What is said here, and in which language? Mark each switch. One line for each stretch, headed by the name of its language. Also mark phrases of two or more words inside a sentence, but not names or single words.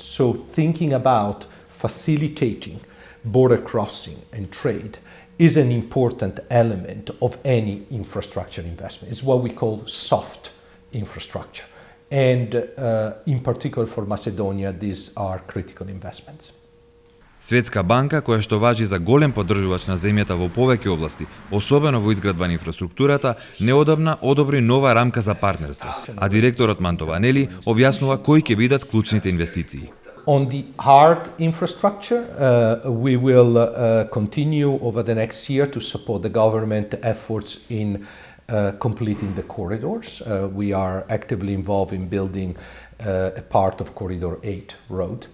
English: So thinking about facilitating border crossing and trade is an important element of any infrastructure investment. It's what we call soft infrastructure. And in particular for Macedonia, these are critical investments.
Macedonian: Светска банка, која што важи за голем поддржувач на земјата во повеќе области, особено во изградба на инфраструктурата, неодамна одобри нова рамка за партнерство, а директорот Мантованели објаснува кои ќе бидат клучните инвестиции.
English: On the hard infrastructure, we will continue over the next year to support the government efforts in completing the corridors. We are actively involved in building a part of Corridor 8 road.